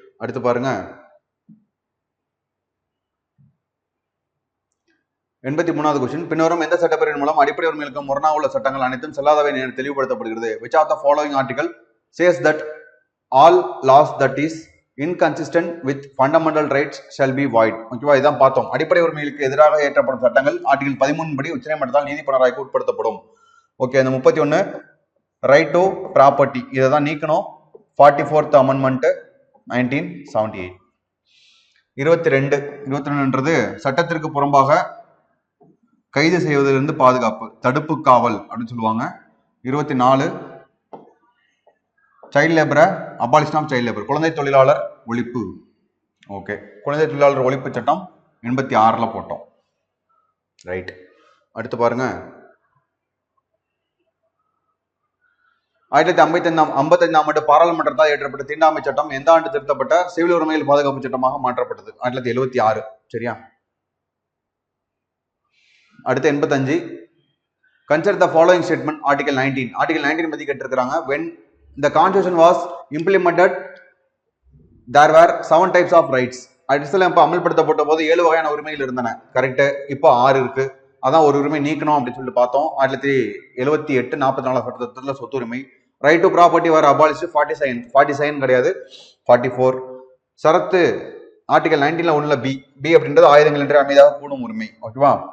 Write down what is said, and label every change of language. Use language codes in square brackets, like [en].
[ta] அடுத்து பாருங்க, 83வது கொஸ்டின், பின்வரும் எந்த சட்டப்பிரிவின் மூலம் அடிப்படை உரிமைகளுக்கு முரணாக உள்ள சட்டங்கள் அனைத்தும் செல்லாதவை என தெளிவுபடுத்தப்படுகிறது? [en] which of the following article says that all laws that is inconsistent with fundamental rights shall be void? [ta] ஓகேவா? இதான் பார்த்தோம். அடிப்படை உரிமைகளுக்கு எதிராக ஏற்றப்படும் சட்டங்கள் ஆர்டிகல் 13 படி உச்சநீதிமன்றத்தால் நீதி புனராய்வுக்கு உட்படுத்தப்படும். ஓகே. அந்த 31 ரைட் டு ப்ராப்பர்ட்டி இதை தான் நீக்கணும். 44th amendment 1978. 22ன்றது சட்டத்திற்கு புறம்பாக கைது செய்வதிலிருந்து பாதுகாப்பு, தடுப்பு காவல் அப்படின்னு சொல்லுவாங்க. 24 child லேபரை [en] abolition of child labour, [ta] குழந்தை தொழிலாளர் ஒழிப்பு. ஓகே. குழந்தை தொழிலாளர் ஒழிப்பு சட்டம் 86ல போட்டோம். ரைட். அடுத்து பாருங்க, 1955 ஆண்டு பாராளுமன்றத்தால் இயற்றப்பட்ட தீண்டாமை சட்டம் எந்த ஆண்டு திருத்தப்பட்ட சிவில் உரிமைகள் பாதுகாப்பு சட்டமாக மாற்றப்பட்டது? 1976. சரியா? [en] அடுத்து 85. Consider the following statement article 19. [ta] Article 19 பத்தி கேட்டிருக்காங்க. [en] when the constitution was implemented there were 7 types of rights. [ta] அரசியலமைப்பு அமல்படுத்தப்பட்ட போது 7 வகையான உரிமைகள் இருந்தன. கரெக்ட். இப்போ 6 இருக்கு. அதான் ஒரு உரிமை நீக்கணும் அப்படின்னு சொல்லிட்டு பார்த்தோம். 1978 44 சட்டத்தில் சொத்துரிமை. ரைட் டு ப்ராப்பர்ட்டி வர அபாலிஷ் 47 கிடையாது 44. சரத்து ஆர்டிகல் 19ல 1ல பி அப்படின்றது ஆயுதங்கள் என்று அமைதியாக கூடும் உரிமை. ஓகேவா?